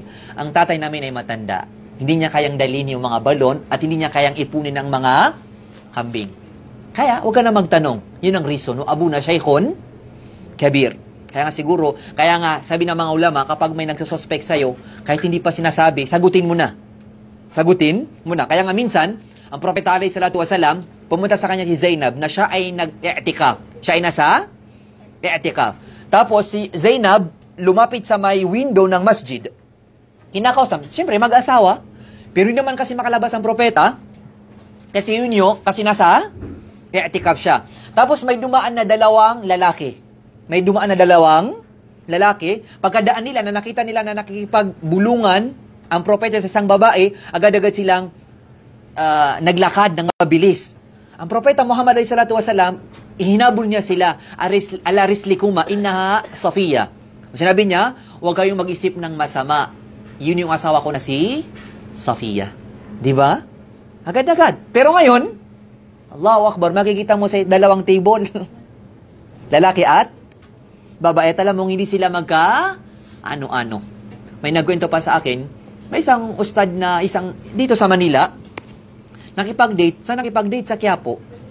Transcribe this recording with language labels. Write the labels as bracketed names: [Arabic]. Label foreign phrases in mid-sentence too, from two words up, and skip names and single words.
[Filipino] Ang tatay namin ay matanda. Hindi niya kayang dalhin yung mga balon at hindi niya kayang ipunin ang mga kambing. Kaya, huwag ka na magtanong. Yun ang reason. No? [Arabic] أبونا شيخ كبير. [Filipino] Kaya nga siguro, kaya nga sabi ng mga ulama, kapag may nagsususpect sa'yo, kahit hindi pa sinasabi, sagutin mo na. Sagutin mo na. Kaya nga minsan, ang Propeta [Arabic] عليه الصلاة والسلام, [Filipino] pumunta sa kanya si Zainab na siya ay nag-i'tikaf. Siya ay nasa i'tikaf. Tapos si Zainab lumapit sa may window ng masjid. Kinakausap. Siyempre, mag-asawa. Pero hindi naman kasi makalabas ang propeta. Kasi yun yun, kasi nasa i'tikaf siya. Tapos may dumaan na dalawang lalaki. May dumaan na dalawang lalaki. Pagkadaan nila, na nakita nila na nakikipagbulungan ang propeta sa isang babae, agad-agad silang naglakad ng mabilis. Ang propeta Muhammad [Arabic] عليه الصلاة والسلام, [Filipino] ihinabol niya sila, [Arabic] على رسلكما، إنها صفية. [Filipino] Sinabi niya, huwag kayong mag-isip ng masama. Yun yung asawa ko na si Safiya. Di ba? Agad-agad. Pero ngayon, [Arabic] الله أكبر, [Filipino] makikita mo sa dalawang table. Lalaki at babae. Alam mong hindi sila ano-ano. May nagkwento pa sa akin, may isang ustad na dito sa Manila, nakipag-date sa Quiapo.